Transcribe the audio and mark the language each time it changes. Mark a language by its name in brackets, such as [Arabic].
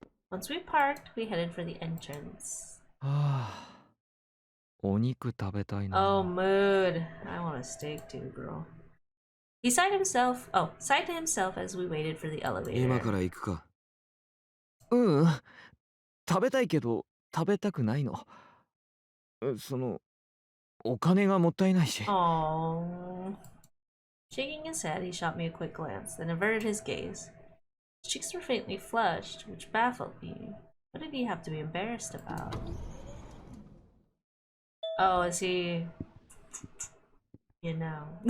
[English] Once we parked, we headed for the entrance. [Japanese] お肉食べたいな。 [English] Oh, mood. I want a steak too, girl. He sighed to himself as we waited for the elevator. [Japanese] 今から行くか。うん。食べたいけど食べたくないの。お金がもったいないし。 Aww. [English] Shaking his head, he shot me a quick glance, then averted his gaze. His cheeks were faintly flushed, which baffled me. What did he have to be embarrassed about? Oh, is he... You know.